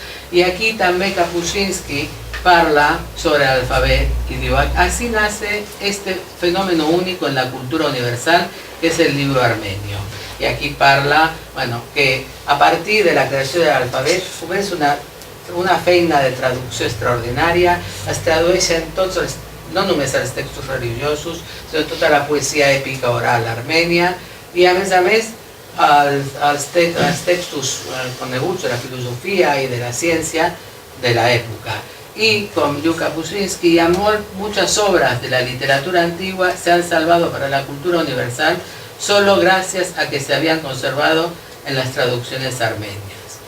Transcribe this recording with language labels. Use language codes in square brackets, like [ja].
[ca] I aquí també Kapuscinski parla sobre el alfabet [es] y digo, así nace este fenómeno único en la cultura universal que es el libro armenio. Y aquí parla, bueno, [ca] que a partir de la creació de l'alfabet és una feina de traducció extraordinària, es tradueixen tots els, no només els textos religiosos, sinó tota la poesia èpica oral armènia, i a més, els textos coneguts de la filosofia i de la ciència de l'època. [es] Y con Kapuscinski y muchas obras de la literatura antigua se han salvado para la cultura universal solo gracias a que se habían conservado en las traducciones armenias.